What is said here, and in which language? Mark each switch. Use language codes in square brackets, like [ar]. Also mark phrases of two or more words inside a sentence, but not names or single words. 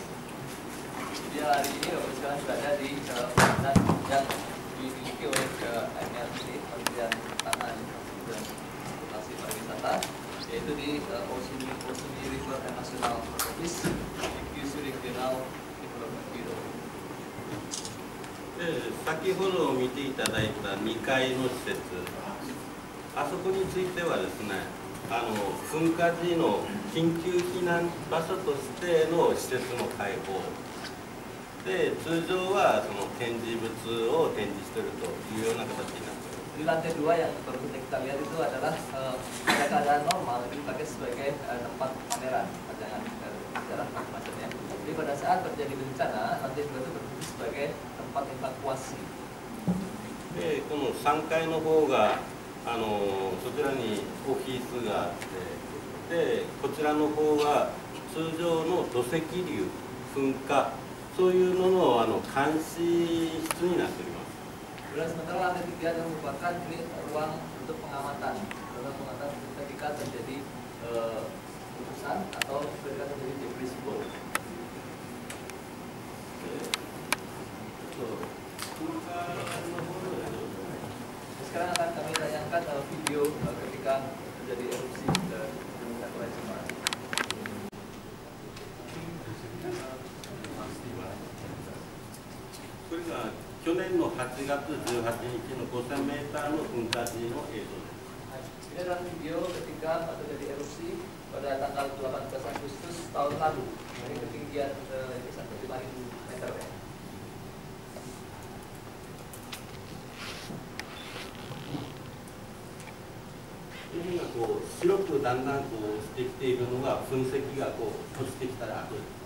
[id] Jadi hari ini Bapak sekarang berada di bangunan yang dimiliki oleh MLC, Kementerian Pertanian dan Transportasi Pariwisata, yaitu di Osumi River National Office, di Kyushu Regional Development Bureau. [ja] 先ほど見ていただいた2階の施設、あそこについてはですね、噴火時の緊急避難場所としての施設の開放で、通常はその展示物を展示しているというような形になっています。 [id] Di lantai 2 yang baru kita lihat itu adalah pada keadaan normal itu dipakai sebagai tempat pameran, pajangan sejarah macamnya. Jadi pada saat terjadi bencana, lantai 2 itu berfungsi sebagai tempat evakuasi. [ja] で、この3階の方がそちらにオフィスがあって、でこちらの方は通常の土石流、噴火、そういうのの監視室になっております。 [id] Dan sementara lantai 3 adalah merupakan ini ruang untuk pengamatan ketika terjadi letusan atau ketika terjadi [en] debris flow. [id] Sekarang akan kami tayangkan video ketika terjadi erupsi Gunung Sakurajima. [ja] これが去年の8月18日の5000メーターの噴火時の映像です。 [id] Ini adalah video ketika terjadi erupsi pada tanggal 18 Agustus tahun lalu dari ketinggian sampai 5.000 meter. [ja] 海がこう白くだんだんこうしてきているのが噴石がこう落ちてきたら後です。